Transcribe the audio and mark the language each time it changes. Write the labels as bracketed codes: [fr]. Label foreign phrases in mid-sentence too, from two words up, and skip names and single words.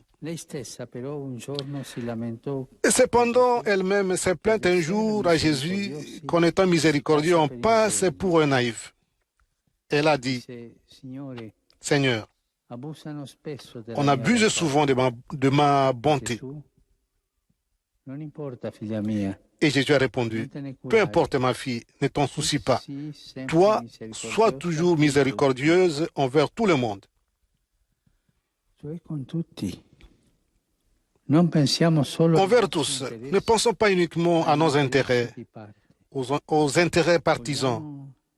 [fr] Et cependant, elle-même s'est plainte un jour à Jésus qu'en étant miséricordieux, on passe pour un naïf. Elle a dit, Seigneur, on abuse souvent de ma bonté. [it] Non importa, figlia mia. [fr] Et Jésus a répondu, peu importe ma fille, ne t'en soucie pas. Toi, sois toujours miséricordieuse envers tout le monde. Envers tous, ne pensons pas uniquement à nos intérêts, aux intérêts partisans.